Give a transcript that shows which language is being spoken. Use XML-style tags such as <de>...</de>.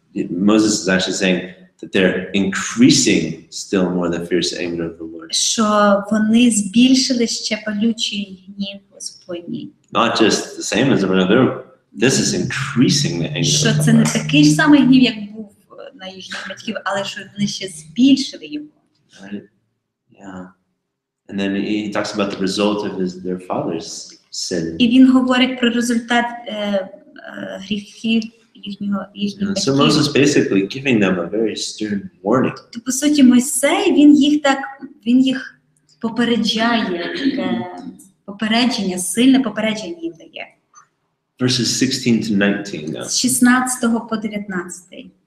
<en>Moses is actually saying that they're increasing still more the fierce anger of the Lord.</en> <uk>Що вони збільшили ще палючий гнів Господній.</uk> <en>Not just the same as another. This is increasing the anger.</en> <uk>Що це не такий ж самий гнів, як був на їхніх батьків, але що вони ще збільшили його.</uk> <en>Right? Yeah. And then he talks about the result of their father's sin.</en> <uk>І він говорить про результат гріхів їхніх</uk> <en>So</en> <uk>батьків.</uk> <en>Moses basically giving them a very stern warning.</en> <uk>По суті, Мойсей, він їх попереджає, таке попередження, сильне попередження їм дає.</uk> <en>Verses 16 to 19 now.</en> <uk>З 16 по 19.</uk>